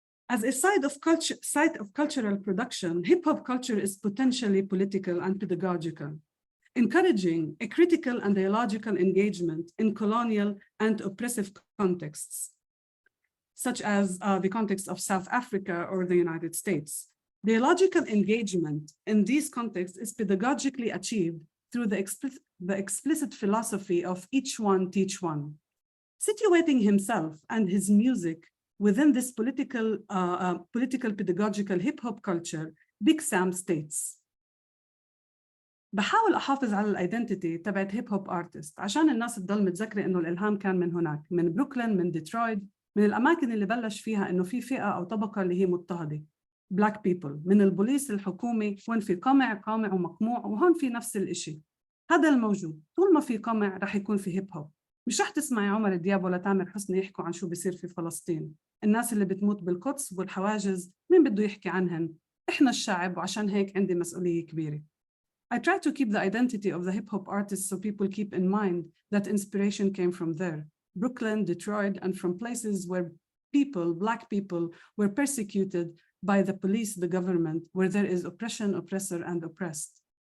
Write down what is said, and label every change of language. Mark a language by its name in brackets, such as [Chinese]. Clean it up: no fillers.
[English] As a site of cultural production, hip-hop culture is potentially political and pedagogical, encouraging a critical and dialogical engagement in colonial and oppressive contexts, such as the context of South Africa or the United States. Dialogical engagement in these contexts is pedagogically achieved through the explicit philosophy of each one teach one. Situating himself and his music within this political pedagogical hip-hop culture, Big Sam states: [Arabic] بحاول أحافظ على الايدنتيتي تبعت هيب هوب ارتست عشان الناس تضل متذكرة إنه الإلهام كان من هناك، من بروكلين، من ديترويت، من الأماكن اللي بلش فيها إنه في فئة أو طبقة اللي هي مضطهدة، [English] Black people، [Arabic] من البوليس الحكومي، وين في قمع ومقموع، وهون في نفس الإشي. هذا الموجود، طول ما في قمع رح يكون في هيب هوب. مش رح تسمعي عمر دياب ولا تامر حسني يحكوا عن شو بيصير في فلسطين. الناس اللي بتموت بالقدس والحواجز، مين بده يحكي عنهن؟ إحنا الشعب، وعشان هيك عندي مسؤولية كبيرة. [English] I try to keep the identity of the hip-hop artists so people keep in mind that inspiration came from there, Brooklyn, Detroit, and from places where people, Black people, were persecuted by the police, the government, where there is oppression, oppressor, and oppressed.